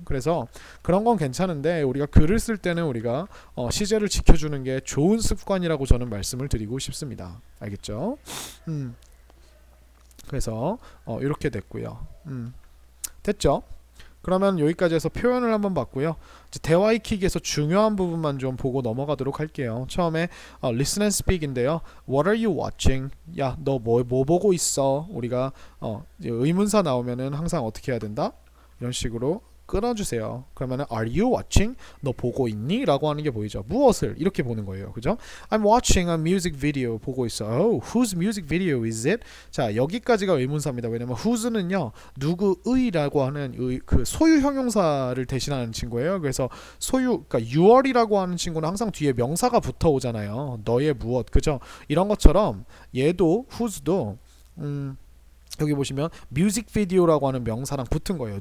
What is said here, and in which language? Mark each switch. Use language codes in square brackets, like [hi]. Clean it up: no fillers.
[ko] 그래서 그런 건 괜찮은데 우리가 글을 쓸 때는 우리가 시제를 지켜주는 게 좋은 습관이라고 저는 말씀을 드리고 싶습니다. 알겠죠? 그래서 이렇게 됐고요. 됐죠? 그러면 여기까지 해서 표현을 한번 봤고요. 이제 대화 익히기에서 중요한 부분만 좀 보고 넘어가도록 할게요. 처음에 [en] listen and speak [ko] 인데요. [en] What are you watching? [ko] 야, 너 뭐 보고 있어? 우리가 의문사 나오면은 항상 어떻게 해야 된다? 이런 식으로 끊어주세요. 그러면은 [en] Are you watching? [ko] 너 보고 있니? 라고 하는 게 보이죠. 무엇을? 이렇게 보는 거예요. 그죠? [en] I'm watching a music video. [ko] 보고 있어. [en] Whose music video is it? [ko] 자, 여기까지가 의문사입니다. 왜냐면 whose는요 누구의라고 하는 그 소유 형용사를 대신하는 친구예요. 그래서 그러니까 your이라고 하는 친구는 항상 뒤에 명사가 붙어 오잖아요. 너의 무엇. 그죠? 이런 것처럼 얘도 whose도 여기 보시면 뮤직비디오라고 하는 명사랑 붙은 거예요.